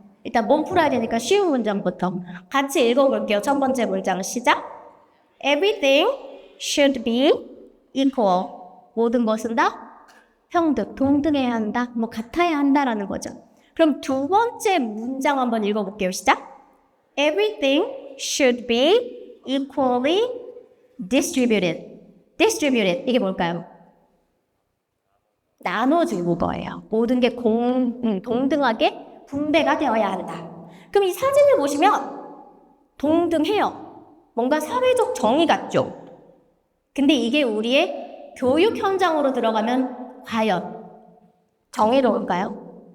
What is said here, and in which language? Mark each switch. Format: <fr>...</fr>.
<ko>일단 몸 풀어야 되니까 쉬운 문장부터 같이 읽어볼게요. 첫 번째 문장 시작.</ko> <en>Everything should be equal.</en> <ko>모든 것은 다 평등, 동등해야 한다, 뭐 같아야 한다라는 거죠. 그럼 두 번째 문장 한번 읽어볼게요. 시작.</ko> <en>Everything should be equally distributed.</en> <ko>distributed, 이게 뭘까요? 나눠주는 거예요. 모든 게 동등하게 분배가 되어야 한다. 그럼 이 사진을 보시면 동등해요. 뭔가 사회적 정의 같죠? 근데 이게 우리의 교육 현장으로 들어가면 과연 정의로울까요?</ko>